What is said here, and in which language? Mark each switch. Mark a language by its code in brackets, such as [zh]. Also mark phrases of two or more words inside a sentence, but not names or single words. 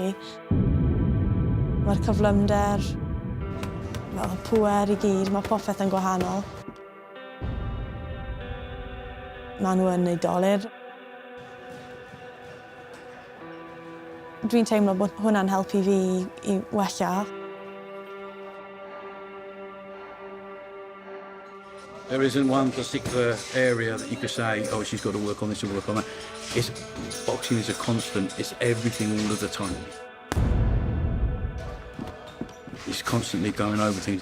[cy] Mae'r cyflymder, mae'r pŵer I gyd, mae popeth yn gwahanol. Maen nhw yn neud dolyr. Dwi'n teimlo bod hwnna'n helpu fi I wella. [en] There isn't one particular area that you could say, oh, she's got to work on this or work on that. Boxing is a constant. It's everything all of the time. It's constantly going over things.